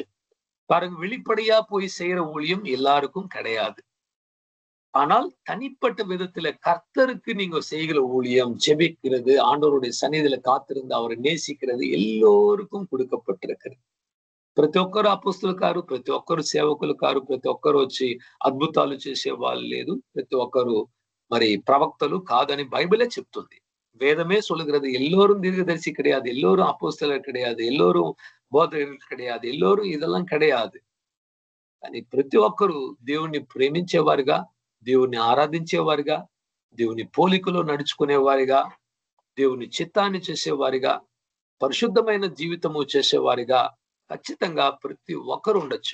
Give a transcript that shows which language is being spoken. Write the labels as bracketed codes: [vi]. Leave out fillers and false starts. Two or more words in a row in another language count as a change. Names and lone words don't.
[ta] பாருங்க, வெளிப்படையா போய் செய்யற ஊழியம் எல்லாருக்கும் கிடையாது. ஆனால் தனிப்பட்ட விதத்துல கர்த்தருக்கு நீங்க செய்கிற ஊழியம், ஜெபிக்கிறது, ஆண்டவருடைய சந்நிதியில காத்திருந்து அவரை நேசிக்கிறது எல்லோருக்கும் கொடுக்கப்பட்டிருக்கிறது. [te] ప్రతి ఒక్కరు అపొస్తలులు కారు, ప్రతి ఒక్కరు సేవకులు కారు, ప్రతి ఒక్కరు వచ్చి అద్భుతాలు చేసే వాళ్ళు లేదు, ప్రతి ఒక్కరు మరి ప్రవక్తలు కాదని బైబిలే చెప్తుంది. [ta] வேதமே சொல்லுகிறது, எல்லோரும் தீர்க்கதரிசி கிடையாது, எல்லோரும் அப்போஸ்தலர் கிடையாது, எல்லோரும் போதகர்கள் கிடையாது, எல்லோரும் இதெல்லாம் கிடையாது. [te] కానీ ప్రతి ఒక్కరు దేవుణ్ణి ప్రేమించేవారుగా, దేవుణ్ణి ఆరాధించేవారుగా, దేవుని పోలికలో నడుచుకునేవారిగా, దేవుని చిత్తాన్ని చేసేవారిగా, పరిశుద్ధమైన జీవితము చేసేవారిగా ఖచ్చితంగా ప్రతి ఒక్కరు ఉండొచ్చు.